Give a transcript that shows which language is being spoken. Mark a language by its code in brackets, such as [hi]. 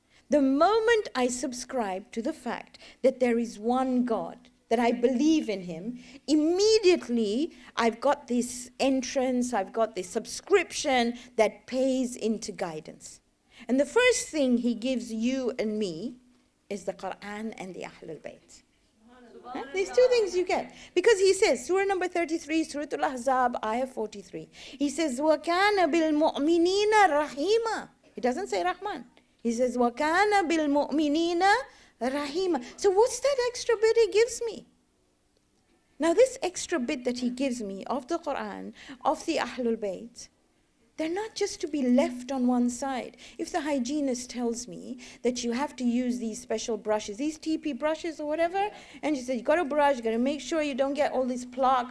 [en] The moment I subscribe to the fact that there is one God, that I believe in him, immediately I've got this entrance, I've got this subscription that pays into guidance. And the first thing he gives you and me is the Quran and the Ahlulbayt. Huh? These two things you get. Because he says, Surah number 33, Surah Al-Ahzab, ayah 43. [ar] He says, وَكَانَ بِالْمُؤْمِنِينَ رَحِيمًا. [en] He doesn't say Rahman. [ar] He says, وَكَانَ بِالْمُؤْمِنِينَ رَحِيمًا. [en] So what's that extra bit he gives me? Now this extra bit that he gives me of the Quran, of the Ahlulbayt, They're not just to be left on one side. If the hygienist tells me that you have to use these special brushes, these TP brushes or whatever, and she said, you got to brush, you got to make sure you don't get all this plaque.